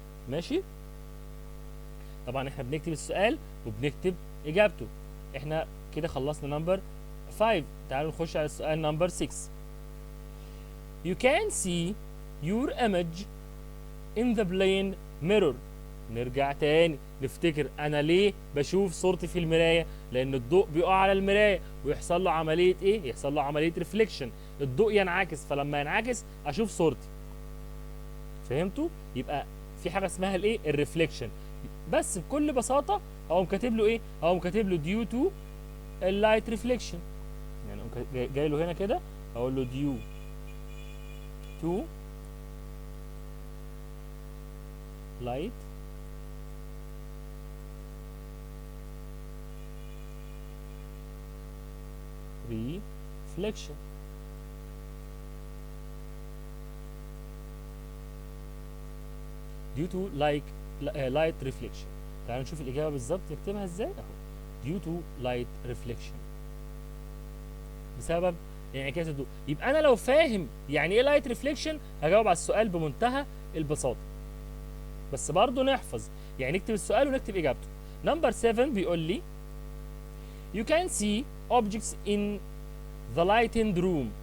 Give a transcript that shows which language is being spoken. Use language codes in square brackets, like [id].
[ar] ماشي؟ طبعا احنا بنكتب السؤال وبنكتب اجابته. احنا كده خلصنا نمبر 5. تعالوا نخش على السؤال نمبر 6. [en] You can see your image in the plane mirror. [ar] نرجع تاني نفتكر انا ليه بشوف صورتي في المرايه؟ لان الضوء بيقع على المرايه ويحصل له عمليه ايه؟ يحصل له عمليه ريفليكشن، الضوء ينعكس، فلما ينعكس اشوف صورتي. فهمتوا؟ يبقى في حاجه اسمها الايه؟ الريفليكشن. بس بكل بساطه هقوم كاتب له ايه؟ هقوم كاتب له ديو تو اللايت ريفليكشن. يعني جاي له هنا كده اقول له ديو تو لايت reflection. [en] due to light reflection. [ar] تعالوا نشوف الإجابة بالظبط نكتبها ازاي اهو. [en] due to light reflection. [ar] بسبب انعكاس الضوء. يبقى أنا لو فاهم يعني إيه light reflection هجاوب على السؤال بمنتهى البساطة. بس برضه نحفظ، يعني نكتب السؤال ونكتب إجابته. نمبر 7 بيقول لي [en] You can see objects in the lightened room.